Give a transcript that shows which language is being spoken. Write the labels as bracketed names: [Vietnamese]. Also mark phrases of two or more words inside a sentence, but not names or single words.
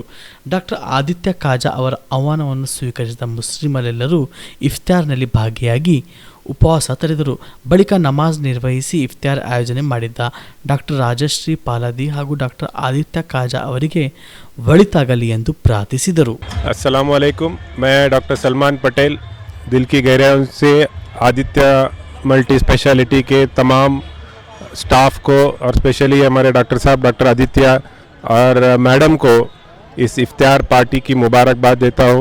[Kannada] ಡಾಕ್ಟರ್ ಆದಿತ್ಯ ಕಾಜಾ ಅವರ ಆಹ್ವಾನವನ್ನು ಸ್ವೀಕರಿಸಿದ ಮುಸ್ಲಿಮರೆಲ್ಲರೂ ಇಫ್ತಾರ್ನಲ್ಲಿ ಭಾಗಿಯಾಗಿ ಉಪವಾಸ ತೊರೆದರು. ಬಳಿಕ ನಮಾಜ್ ನಿರ್ವಹಿಸಿ ಇಫ್ತಾರ್ ಆಯೋಜನೆ ಮಾಡಿದ್ದ ಡಾಕ್ಟರ್ ರಾಜಶ್ರೀ ಪಾಲಾದಿ ಹಾಗೂ ಡಾಕ್ಟರ್ ಆದಿತ್ಯ ಕಾಜಾ ಅವರಿಗೆ ಒಳಿತಾಗಲಿ ಎಂದು ಪ್ರಾರ್ಥಿಸಿದರು. [Arabic] السلام عليكم, [Hindi] मैं डॉक्टर सलमान पटेल दिल की गहराइयों से आदित्य [English] multi specialty [Hindi] के तमाम स्टाफ को और स्पेशली हमारे डॉक्टर साहब डॉक्टर आदित्य और मैडम को इस इफ्तार पार्टी की मुबारकबाद देता हूँ.